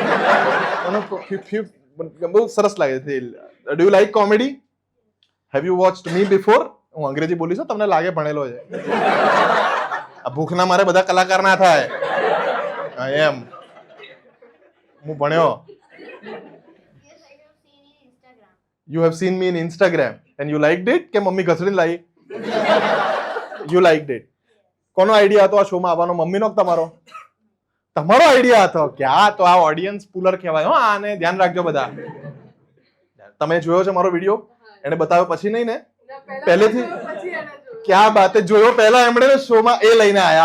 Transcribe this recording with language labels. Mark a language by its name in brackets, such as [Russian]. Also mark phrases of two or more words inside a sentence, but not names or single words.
[Gujarati] બહુ સરસ લાગે છે. [English] do you like comedy? have you watched me before? [Gujarati] હું અંગ્રેજી બોલીશ, તમને લાગે ભણેલો છે. આ ભૂખના મારે બધા કલાકાર ના થાય એમ. હું ભણ્યો. [English] You have seen me in Instagram and you liked it? [Gujarati] કે મમ્મી ઘસડીને લાવી? [English] You liked it. [Gujarati] કોનો આઈડિયા હતો આ શોમાં આવવાનો? મમ્મીનો કે તમારો? તમારો આઈડિયા હતો કે આ તો આ [English] audience puller [Gujarati] કહેવાય. હો, આને ધ્યાન રાખજો બધા. તમે જોયો છે મારો વિડીયો? એને બતાવ્યો પછી નહીં ને? પહેલેથી ક્યાં બાત જોયો પહેલા એમણે શોમાં એ લઈને આયા.